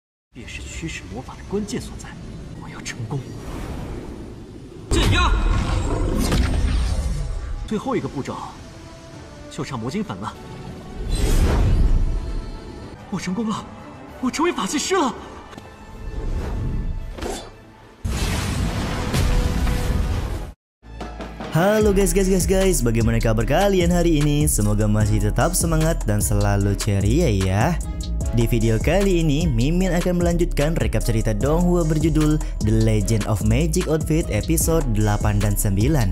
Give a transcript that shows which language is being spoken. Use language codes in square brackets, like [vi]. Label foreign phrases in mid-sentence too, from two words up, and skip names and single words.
[zh] 便是驱使魔法的关键所在。我要成功。镇压。最后一个步骤，就差魔晶粉了。我成功了，我成为法器师了。 [id] Halo guys, bagaimana kabar kalian hari ini? Semoga masih tetap semangat dan selalu ceria ya. Di video kali ini, Mimin akan melanjutkan rekap cerita Donghua berjudul The Legend of Magic Outfit episode 8 dan 9.